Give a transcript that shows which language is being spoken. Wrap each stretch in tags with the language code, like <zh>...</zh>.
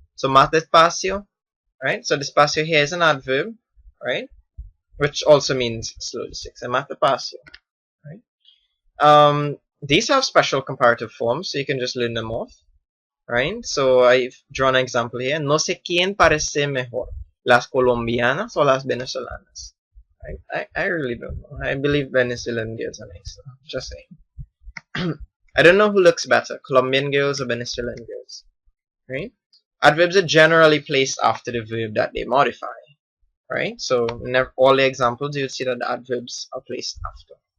<en>So más despacio, right? So despacio here is an adverb, right? Which also means slowly. So más despacio, right? These have special comparative forms, so you can just learn them off. Right? So I've drawn an example here.</en> <es>No sé quién parece mejor, las colombianas o las venezolanas.</es> <en>Right? I really don't know. I believe Venezuelan girls are nicer. Just saying. I don't know who looks better, Colombian girls or Venezuelan girls. Right? Adverbs are generally placed after the verb that they modify. Right? So in all the examples, you'll see that the adverbs are placed after.</en>